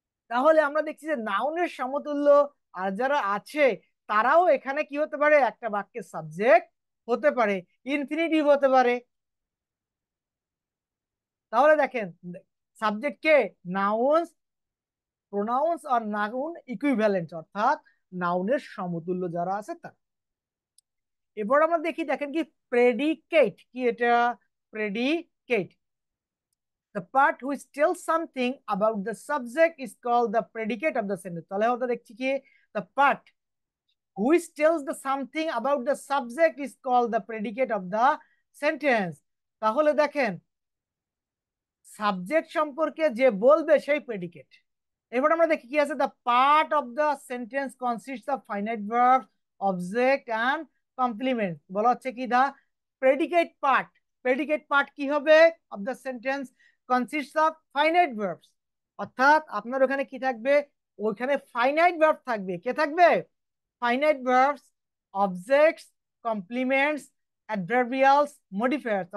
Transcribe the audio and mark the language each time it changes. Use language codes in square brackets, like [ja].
[bn] তাহলে আমরা দেখছি যে নাউনের সমতুল্য আর যারা আছে তারাও এখানে কি হতে পারে, একটা বাক্যের সাবজেক্ট হতে পারে, ইনফিনিটিভ হতে পারে। তাহলে দেখেন subject K, nouns, pronouns are noun equivalent, অর্থাৎ নাউনের সমতুল্য যারা আছে তারা। এবার আমরা দেখি, দেখেন কি প্রেডিকেট কি, এটা predicate, [en] the part which tells something about the subject is called the predicate of the sentence। [bn] তাহলে আমরা দেখছি কি [en] the part which tells the something about the subject is called the predicate of the sentence। [bn] তাহলে দেখেন subject সম্পর্কে যে বলবে সেই প্রেডিকেট। এবার আমরা দেখি কি আছে, [en] the part of the sentence consists of finite verbs, object and complement। [bn] বলা হচ্ছে কি দা predicate part, predicate part কি হবে [en] of the sentence consists of finite verbs, [bn] অর্থাৎ আপনার ওখানে কি থাকবে, ওইখানে ফাইনাইট ভার্ব থাকবে। কে থাকবে? [en] Finite verbs, objects, complements, adverbials, modifiers.